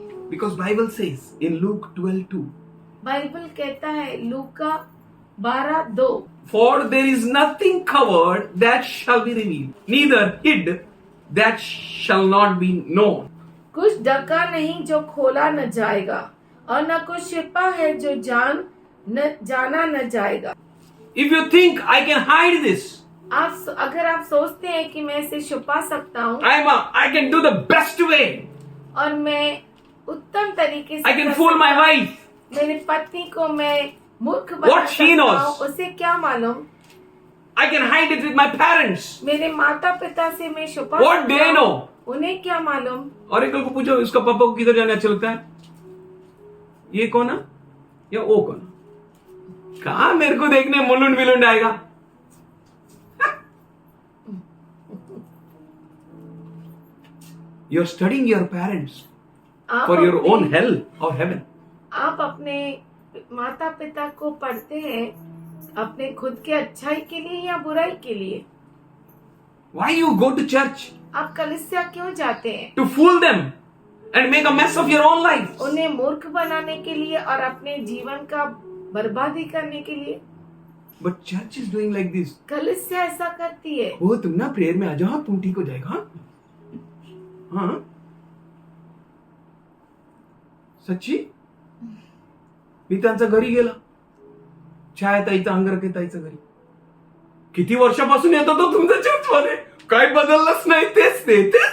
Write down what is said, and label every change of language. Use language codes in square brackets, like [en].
[en] because Bible says in Luke 12:2, [hi] Bible कहता है लूका 12:2, [en] for there is nothing covered that shall be revealed, neither hid that shall not be known. [hi] कुछ ढका नहीं जो खोला न जाएगा, और न कुछ छिपा है जो जाना न जाएगा। [en] If you think I can hide this, [hi] अगर आप सोचते हैं कि मैं इसे छुपा सकता हूँ [en] I can do the best way, [hi] और मैं उत्तम तरीके से [en] I can [hi] कर [en] fool my [hi] सकता हूँ, [en] wife, [hi] मेरी पत्नी को मैं मूर्ख बना [en] What she [hi] सकता [en] knows. [hi] हूँ, उसे क्या मालूम? [en] I can hide it with my parents. [hi] मेरे माता पिता से मैं छुपा [en] What [hi] सकता [en] they [hi] हूँ, [en] know? [hi] उन्हें क्या मालूम? और एक को पूछो इसका पापा को किधर जाना अच्छा लगता है, ये कौन है या वो कौन, कहा मेरे को देखने मुलुंड विलुंड आएगा। [en] You're studying your parents [hi] आप [en] for your [hi] अपने- [en] own hell or heaven. [hi] आप अपने माता पिता को पढ़ते हैं अपने खुद के अच्छाई के लिए या बुराई के लिए? [en] Why you go to church? [hi] आप कलीसिया क्यों जाते हैं? [en] To fool them and make a mess of your own life. [hi] उन्हें मूर्ख बनाने के लिए और अपने जीवन का बर्बादी करने के लिए। [en] But church is doing like this. [hi] कलीसिया ऐसा करती है। हो तुम ना प्रेयर में आ जाओ, तुम ठीक हो जाएगा। [mr] हाँ सच्ची, मी त्यांच्या घरी गेला, छाया ताईचा अंगरखे ताईच्या घरी, किती वर्षापासून येतो तो तुमच्या चर्चमध्ये, काही बदललंच नाही, तेच ते।